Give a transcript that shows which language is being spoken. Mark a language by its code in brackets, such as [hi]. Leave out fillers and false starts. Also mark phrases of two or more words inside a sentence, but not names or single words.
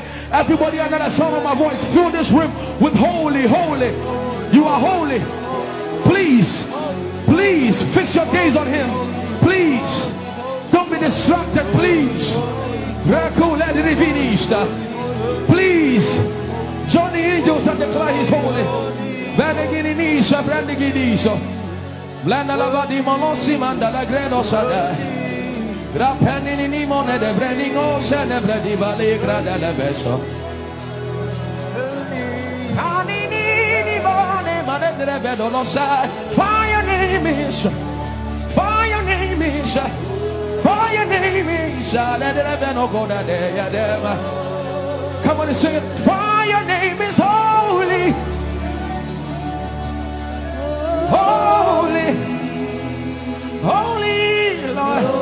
[en] Everybody under the sound of my voice, fill this room with holy, holy. You are holy. Please, please fix your gaze on Him. Please, don't be distracted. Please, please join the angels and declare He's holy. Blanda la di monosi manda la gredo sada. Grapenini ni mone de breningo se ne bredi vale grada la beso. Anini ni mone mane de bedo lo sa. For your name is. For your name is. For your name is. Let the beno go da de ya dema. Come on and sing it. For your name is holy. Holy, holy Lord.